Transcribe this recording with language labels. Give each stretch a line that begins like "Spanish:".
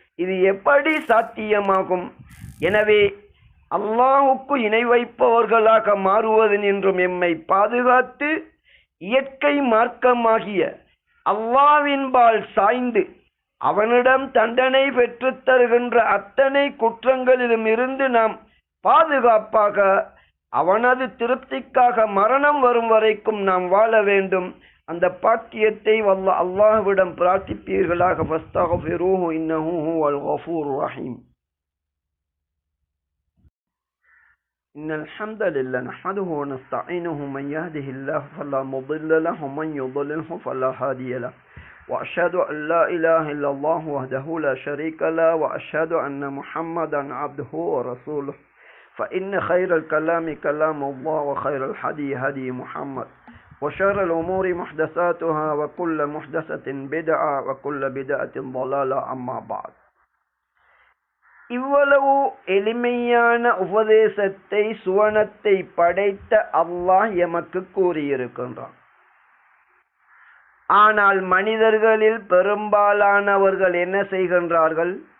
Tamil: இது எப்படி சாத்தியமாகும்? எனவே அல்லாஹுக்கு இணை வைப்பவர்களாக மாறுவதென்றும் எம்மை பாதுகாத்து இயற்கை மார்க்கமாகிய அல்லாஹ்வின்பால் சாய்ந்து அவனிடம் தண்டனை பெற்று தருகின்ற அத்தனை குற்றங்களிலும் இருந்து நாம் பாதுகாப்பாக அவனது திருப்திக்காக மரணம் வரும் வரைக்கும் நாம் வாழ வேண்டும். அந்த பாக்கியத்தை அல்லாஹ்விடம் பிரார்த்திப்பீர்களாக.
Arabic: ஃபஸ்தக்ஃபிரூஹு இன்னஹு ஹுவல் கஃபூருர் ரஹீம். இன்னல் ஹம்தலில்லாஹி நஹ்மதுஹு வ நஸ்தஈனுஹு மன் யஹ்திஹில்லாஹு ஃபலா முضل லஹு வ மன் யுضللஹு ஃபலா ஹாதிய லஹு وأشهد أن لا إله إلا الله وحده لا شريك له وأشهد أن محمدا عبده ورسوله فإن خير الكلام كلام الله وخير الهدي هدي محمد وشر الأمور محدثاتها وكل محدثة بدعة وكل بدعة ضلالة أما بعد.
Tamil: இவ்வளவு எளிமையான உபதேசத்தை சுவனத்தை படைத்த அல்லாஹ் எமக்கு கூறியிருக்கின்றான். ஆனால் மனிதர்களில் பெரும்பாலானவர்கள் என்ன செய்கின்றார்கள்?